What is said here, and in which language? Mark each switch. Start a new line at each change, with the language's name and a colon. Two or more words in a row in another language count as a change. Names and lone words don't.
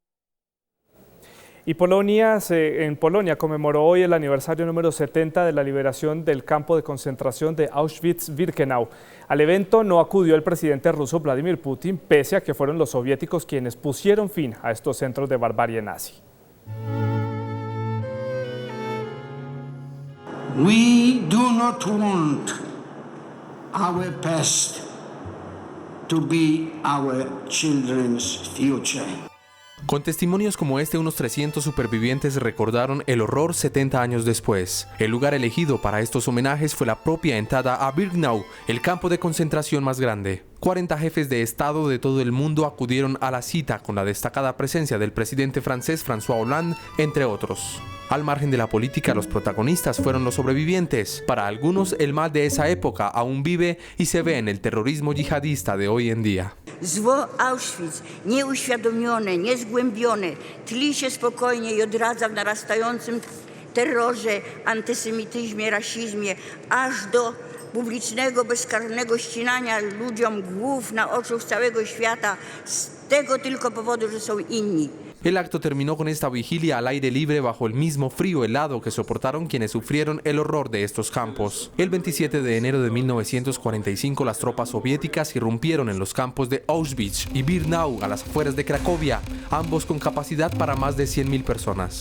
Spanish: Y en Polonia conmemoró hoy el aniversario número 70 de la liberación del campo de concentración de Auschwitz-Birkenau. Al evento no acudió el presidente ruso Vladimir Putin, pese a que fueron los soviéticos quienes pusieron fin a estos centros de barbarie nazi.
English: We do not want our past to be our children's future.
Spanish: Con testimonios como este, unos 300 supervivientes recordaron el horror 70 años después. El lugar elegido para estos homenajes fue la propia entrada a Birkenau, el campo de concentración más grande. 40 jefes de Estado de todo el mundo acudieron a la cita con la destacada presencia del presidente francés François Hollande, entre otros. Al margen de la política, los protagonistas fueron los sobrevivientes. Para algunos, el mal de esa época aún vive y se ve en el terrorismo yihadista de hoy en día.
Polish: Zło Auschwitz, nieuświadomione, niezgłębione, tli się spokojnie i odradza w narastającym terrorze, antysemityzmie, rasizmie, aż do publicznego, bezkarnego ścinania ludziom głów na oczach całego świata z tego tylko powodu, że są inni.
Spanish: El acto terminó con esta vigilia al aire libre bajo el mismo frío helado que soportaron quienes sufrieron el horror de estos campos. El 27 de enero de 1945 las tropas soviéticas irrumpieron en los campos de Auschwitz y Birkenau a las afueras de Cracovia, ambos con capacidad para más de 100.000 personas.